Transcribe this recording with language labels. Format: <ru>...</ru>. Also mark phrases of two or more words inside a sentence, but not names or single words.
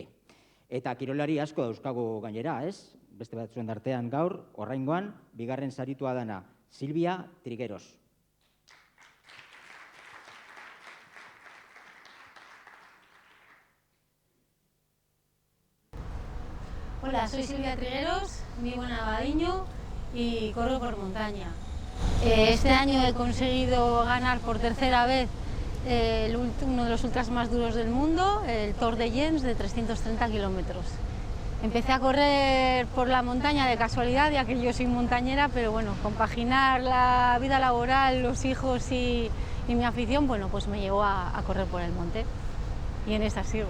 <eu>Eta kirolari asko dauzkagu gainera, ez? Beste batzuen artean gaur, oraingoan, bigarren saritua dana, Silvia Trigueros.</eu> <es>Hola, soy Silvia Trigueros, vivo en Abadiño y corro por montaña. Este año he conseguido ganar por tercera vez uno de los ultras más duros del mundo, el Tour de Llenç de 330 kilómetros. Empecé a correr por la montaña de casualidad, ya que yo soy montañera, pero compaginar la vida laboral, los hijos y mi afición, pues me llevó a correr por el monte y en esta sigo.</es>